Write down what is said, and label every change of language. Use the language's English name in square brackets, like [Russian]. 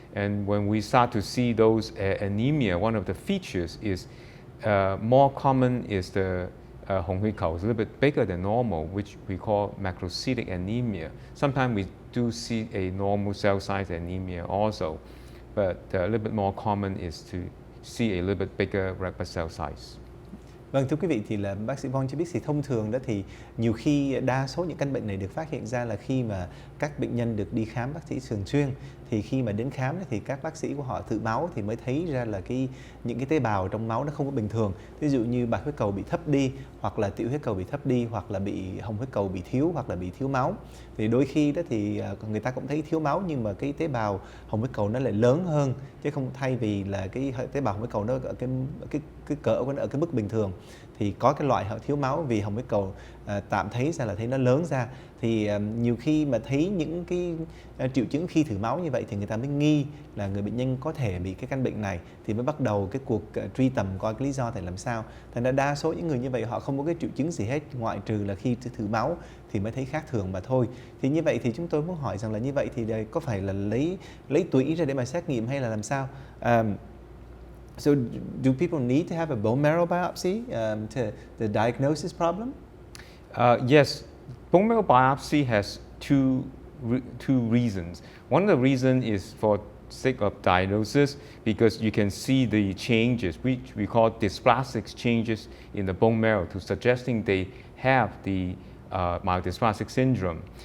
[English] And when we start to see those anemia, one of the features is more common is the [Vietnamese] hồng huyết cầu. [English] It's a little bit bigger than normal, which we call macrocytic anemia. Sometimes we do see a normal cell size anemia also, but a little bit more common is to see a little bit bigger red blood cell size. [Vietnamese] Vâng, thưa quý vị, thì là bác sĩ Benh cho biết thì thông thường đó thì nhiều khi đa số những căn bệnh này được phát hiện ra là khi mà các bệnh nhân được đi khám bác sĩ thường xuyên. Thì khi mà đến khám thì các bác sĩ của họ thử máu thì mới thấy ra là những cái tế bào trong máu nó không có bình thường. Ví dụ như bạch huyết cầu bị thấp đi, hoặc là tiểu huyết cầu bị thấp đi, hoặc là bị hồng huyết cầu bị thiếu, hoặc là bị thiếu máu. Thì đôi khi đó thì người ta cũng thấy thiếu máu, nhưng mà cái tế bào hồng huyết cầu nó lại lớn hơn, chứ không thay vì là cái tế bào hồng huyết cầu nó ở cái cỡ của nó ở cái mức bình thường. Thì có cái loại họ thiếu máu vì hồng huyết cầu tạm thấy ra là thấy nó lớn ra. Thì nhiều khi mà thấy những cái triệu chứng khi thử máu như vậy thì người ta mới nghi là người bệnh nhân có thể bị cái căn bệnh này, thì mới bắt đầu cái cuộc truy tầm coi cái lý do tại làm sao. Thành ra đa số những người như vậy họ không có cái triệu chứng gì hết, ngoại trừ là khi thử máu thì mới thấy khác thường mà thôi. Thì như vậy thì chúng tôi muốn hỏi rằng là như vậy thì có phải là lấy tủy ra để mà xét nghiệm hay là làm sao? [English] So do people need to have a bone marrow biopsy to diagnose this problem? Yes, bone marrow biopsy has two reasons. One of the reasons is for sake of diagnosis, because you can see the changes, which we call dysplastic changes in the bone marrow, to suggesting they have the myelodysplastic syndrome.